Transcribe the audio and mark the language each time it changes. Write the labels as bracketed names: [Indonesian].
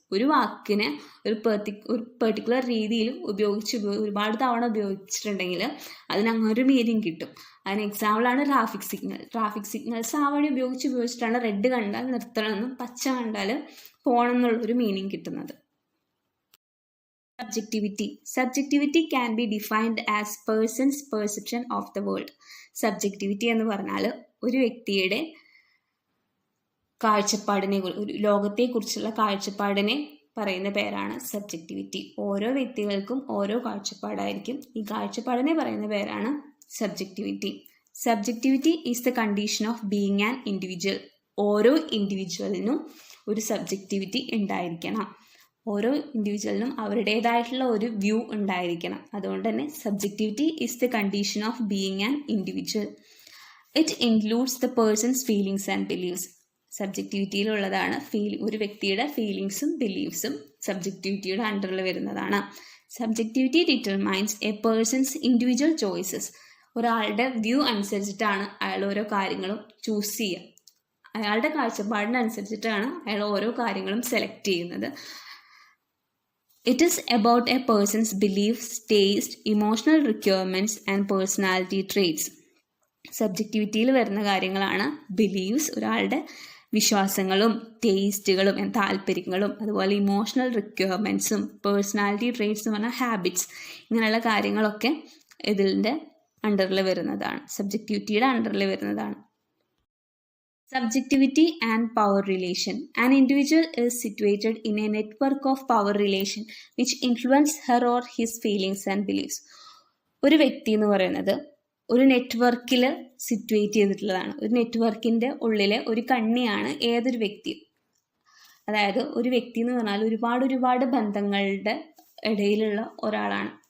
[Malayalam] ഒരു വാക്കിനെ ഒരു പെർട്ടിക്കുലർ രീതിയിൽ ഒരുപാട് തവണ ഉപയോഗിച്ചിട്ടുണ്ടെങ്കിൽ അതിന് അങ്ങനെ ഒരു മീനിങ് കിട്ടും. അതിന് എക്സാമ്പിളാണ് ട്രാഫിക് സിഗ്നൽ. ട്രാഫിക് സിഗ്നൽസ് ആ വഴി ഉപയോഗിച്ചിട്ടാണ് റെഡ് കണ്ടാൽ നിർത്തണമെന്നും പച്ച കണ്ടാൽ പോകണം എന്നുള്ളൊരു മീനിങ് കിട്ടുന്നത്. [English] Subjectivity can be defined as person's perception of the world. [Malayalam] Subjectivity എന്ന് പറഞ്ഞാൽ ഒരു വ്യക്തിയുടെ കാഴ്ചപ്പാടിനെ, ഒരു ലോകത്തെക്കുറിച്ചുള്ള കാഴ്ചപ്പാടിനെ പറയുന്ന പേരാണ് സബ്ജക്റ്റിവിറ്റി. ഓരോ വ്യക്തികൾക്കും ഓരോ കാഴ്ചപ്പാടായിരിക്കും. ഈ കാഴ്ചപ്പാടിനെ പറയുന്ന പേരാണ് subjectivity. [English] Subjectivity is the condition of being an individual. [Malayalam] ഓരോ ഇൻഡിവിജ്വലിനും ഒരു സബ്ജക്റ്റിവിറ്റി ഉണ്ടായിരിക്കണം. ഓരോ ഇൻഡിവിജ്വലിനും അവരുടേതായിട്ടുള്ള ഒരു വ്യൂ ഉണ്ടായിരിക്കണം. അതുകൊണ്ട് തന്നെ [English] Subjectivity is the condition of being an individual. It includes the person's feelings and believes. [Malayalam] സബ്ജക്റ്റിവിറ്റിയിലുള്ളതാണ് ഒരു വ്യക്തിയുടെ ഫീലിങ്സും ബിലീവ്സും സബ്ജക്റ്റിവിറ്റിയുടെ അണ്ടറിൽ വരുന്നതാണ്. [English] Subjectivity determines a person's individual choices. [Malayalam] ഒരാളുടെ വ്യൂ അനുസരിച്ചിട്ടാണ് അയാൾ ഓരോ കാര്യങ്ങളും ചൂസ് ചെയ്യുക. അയാളുടെ കാഴ്ചപ്പാടിനനുസരിച്ചിട്ടാണ് അയാൾ ഓരോ കാര്യങ്ങളും സെലക്ട് ചെയ്യുന്നത്. [English] It is about a person's beliefs, taste, emotional requirements and personality traits. [Malayalam] സബ്ജക്റ്റിവിറ്റിയിൽ വരുന്ന കാര്യങ്ങളാണ് ബിലീവ്സ്, ഒരാളുടെ വിശ്വാസങ്ങളും ടേസ്റ്റുകളും താല്പര്യങ്ങളും, അതുപോലെ ഇമോഷണൽ റിക്വയർമെൻറ്റ്സും പേഴ്സണാലിറ്റി ട്രേറ്റ്സ് എന്ന് പറഞ്ഞാൽ ഹാബിറ്റ്സ്. ഇങ്ങനെയുള്ള കാര്യങ്ങളൊക്കെ ഇതിൻ്റെ അണ്ടറിൽ വരുന്നതാണ്, സബ്ജക്റ്റിവിറ്റിയുടെ അണ്ടറിൽ വരുന്നതാണ്. [English] Subjectivity and power relation. An individual is situated in a network of power relation which influence her or his feelings and beliefs. [Malayalam] ഒരു വ്യക്തി എന്ന് പറയുന്നത് ഒരു നെറ്റ്വർക്കിൽ സിറ്റുവേറ്റ് ചെയ്തിട്ടുള്ളതാണ്. ഒരു നെറ്റ്വർക്കിൻ്റെ ഉള്ളിലെ ഒരു കണ്ണിയാണ് ഏതൊരു വ്യക്തി. അതായത് ഒരു വ്യക്തി എന്ന് പറഞ്ഞാൽ ഒരുപാട് ബന്ധങ്ങളുടെ ഇടയിലുള്ള ഒരാളാണ്.